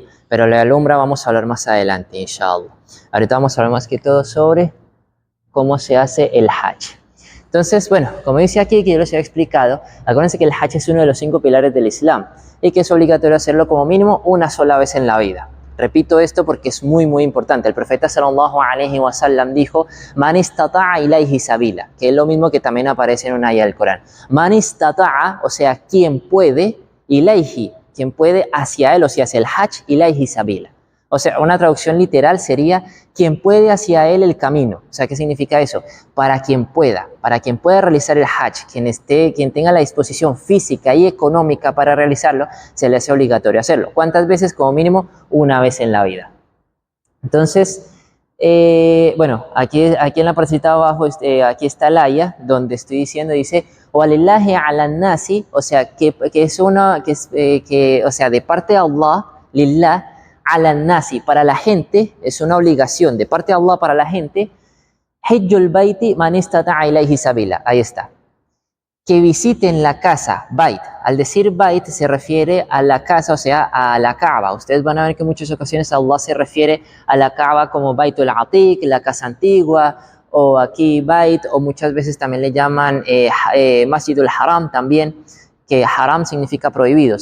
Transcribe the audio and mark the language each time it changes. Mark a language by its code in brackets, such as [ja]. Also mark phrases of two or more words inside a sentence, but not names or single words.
[es] Pero la Umrah vamos a hablar más adelante, inshallah. Ahorita vamos a hablar más que todo sobre cómo se hace el Hajj. Entonces, bueno, como dice aquí, que yo les había explicado, acuérdense que el Hajj es uno de los 5 pilares del Islam y que es obligatorio hacerlo como mínimo una sola vez en la vida. Repito esto porque es muy, muy importante. El profeta [ar] صلى الله عليه وسلم dijo, من استطاع إليه سبيلا, [es] que es lo mismo que también aparece en una ayah del Corán. [ar] من استطاع, [es] o sea, quien puede, ilayhi, quien puede hacia él, o sea, hacia el Hajj, [ar] إليه سبيلا. [es] O sea, una traducción literal sería quien puede hacia él el camino. O sea, ¿qué significa eso? Para quien pueda realizar el Hajj, quien tenga la disposición física y económica para realizarlo, se le hace obligatorio hacerlo. ¿Cuántas veces? Como mínimo una vez en la vida. Entonces, bueno, aquí en la partecita abajo, aquí está la ayah, donde estoy diciendo, dice, [ar] ولله على الناس, [es] o sea, o sea, de parte de Allah, lillah, [ar] على الناس, [es] para la gente, es una obligación de parte de Allah para la gente, [ar] حج البيت من استطاع إليه سبيلا, [es] ahí está, que visiten la casa, bait. Al decir bait se refiere a la casa, o sea, a la Kaaba. Ustedes van a ver que en muchas ocasiones Allah se refiere a la Kaaba como [ar] البيت العتيق, [es] la casa antigua, o aquí bait, o muchas veces también le llaman [ar] المسجد الحرام [es] también, que haram significa prohibido.